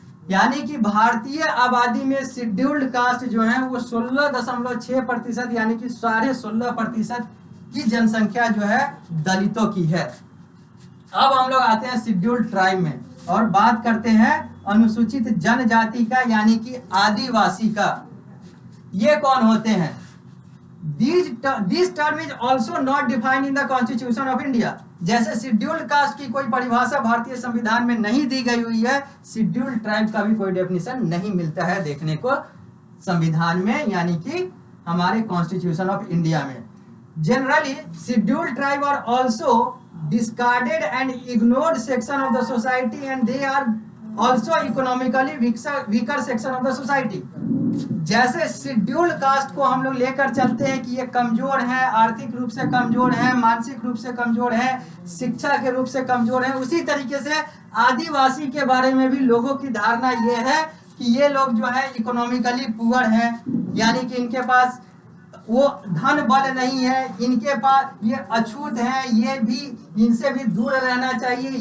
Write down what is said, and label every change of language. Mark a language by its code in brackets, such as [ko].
[hi] यानी कि भारतीय आबादी में शेड्यूल्ड कास्ट जो है वो 16.6%, यानी कि 16.5% की जनसंख्या जो है दलितों की है। अब हम लोग आते हैं शेड्यूल्ड ट्राइब में और बात करते हैं अनुसूचित जनजाति का, यानी कि आदिवासी का। ये कौन होते हैं? [en] This term is also not defined in the Constitution of India. [hi] जैसे शेड्यूल्ड कास्ट की कोई परिभाषा भारतीय संविधान में नहीं दी गई हुई है, शेड्यूल्ड ट्राइब का भी कोई डेफिनेशन नहीं मिलता है देखने को संविधान में, यानी कि हमारे कॉन्स्टिट्यूशन ऑफ इंडिया में। [en] Generally, scheduled tribe are also discarded and ignored section of the society, and they are also economically weaker section of the society. [hi] जैसे शेड्यूल्ड कास्ट को हम लोग लेकर चलते हैं कि ये कमजोर है, आर्थिक रूप से कमजोर है, मानसिक रूप से कमजोर है, शिक्षा के रूप से कमजोर है, उसी तरीके से आदिवासी के बारे में भी लोगों की धारणा ये है कि ये लोग जो है [en] economically poor [hi] हैं, यानी कि इनके पास वो धन बल नहीं है, इनके पास ये अछूत हैं, ये भी इनसे भी दूर रहना चाहिए।